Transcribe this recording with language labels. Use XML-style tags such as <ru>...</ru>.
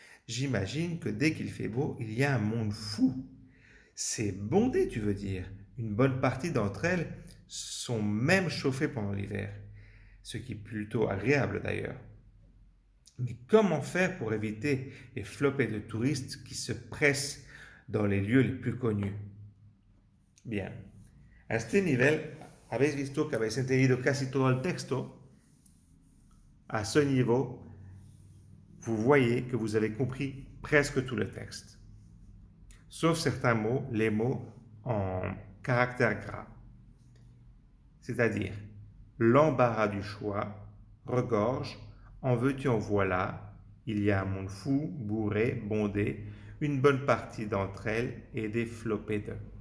<fr>J'imagine que dès qu'il fait beau, il y a un monde fou. C'est bondé, tu veux dire. Une bonne partie d'entre elles sont même chauffées pendant l'hiver, ce qui est plutôt agréable d'ailleurs. Mais comment faire pour éviter les flopées de touristes qui se pressent dans les lieux les plus connus?</fr> <es>Bien, a este nivel habéis visto que habéis entendido casi todo el texto.</es> <fr>À ce niveau, vous voyez que vous avez compris presque tout le texte, sauf certains mots, les mots en caractère gras. C'est-à-dire l'embarras du choix, regorge, en veux-tu en voilà, il y a un monde fou, bourré, bondé, une bonne partie d'entre elles et des flopées d'eux.</fr>